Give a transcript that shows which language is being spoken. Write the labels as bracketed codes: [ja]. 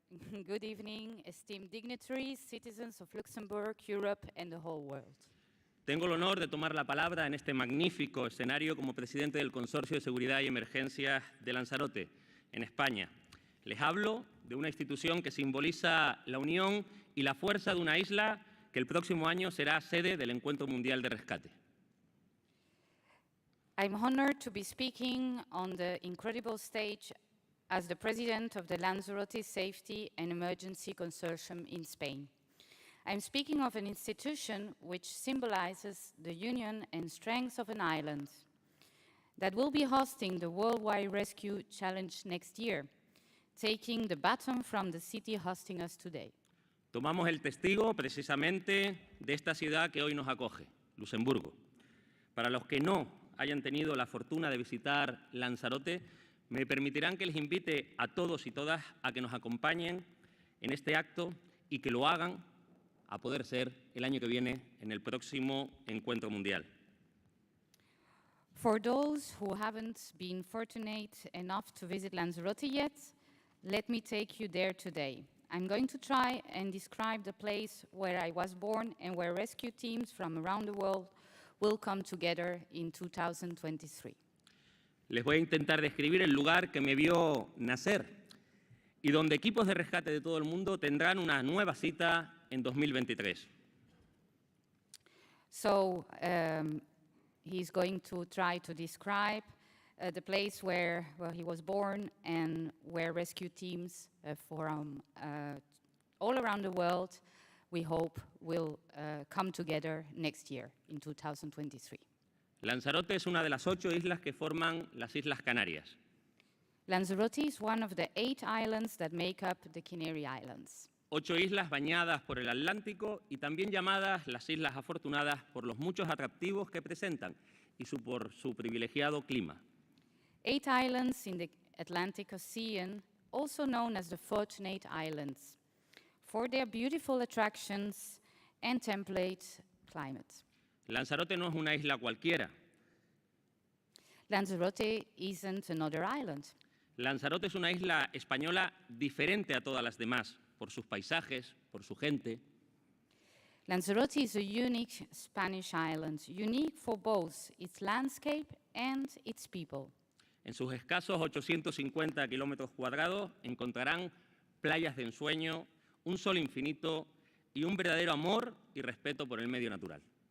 [en] Good evening, esteemed dignitaries, citizens of Luxembourg, Europe, and the whole world. [es] Tengo el honor de tomar la palabra en este magnífico escenario como presidente del Consorcio de Seguridad y Emergencias de Lanzarote, en España. Les hablo de una institución que simboliza la unión y la fuerza de una isla que el próximo año será sede del Encuentro Mundial de Rescate. [en] I'm honored to be speaking on the incredible stage as the president of the Lanzarote Safety and Emergency Consortium in Spain. I'm speaking of an institution which symbolizes the union and strength of an island that will be hosting the Worldwide Rescue Challenge next year, taking the baton from the city hosting us today. [es] Tomamos el testigo precisamente de esta ciudad que hoy nos acoge, Luxemburgo. Para los que no hayan tenido la fortuna de visitar Lanzarote, me permitirán que les invite a todos y todas a que nos acompañen en este acto y que lo hagan a poder ser el año que viene en el próximo Encuentro Mundial. [en] For those who haven't been fortunate enough to visit Lanzarote yet, let me take you there today. I'm going to try and describe the place where I was born and where rescue teams from around the world will come together in 2023. [es] Les voy a intentar describir el lugar que me vio nacer y donde equipos de rescate de todo el mundo tendrán una nueva cita en 2023. [en] So he's going to try to describe the place where he was born and where rescue teams from all around the world, we hope, will come together next year in 2023. [es] Lanzarote es una de las 8 islas que forman las Islas Canarias. [en] Lanzarote is one of the 8 islands that make up the Canary Islands. [es] 8 islas bañadas por el Atlántico y también llamadas las Islas Afortunadas por los muchos atractivos que presentan y por su privilegiado clima. [en] 8 islands in the Atlantic Ocean, also known as the Fortunate Islands, for their beautiful attractions and template climate. [es] Lanzarote no es una isla cualquiera. [en] Lanzarote isn't another island. [es] Lanzarote es una isla española diferente a todas las demás, por sus paisajes, por su gente. [en] Lanzarote is a unique Spanish island, unique for both its landscape and its people. [es] En sus escasos 850 kilómetros cuadrados encontrarán playas de ensueño, un sol infinito y un verdadero amor y respeto por el medio natural.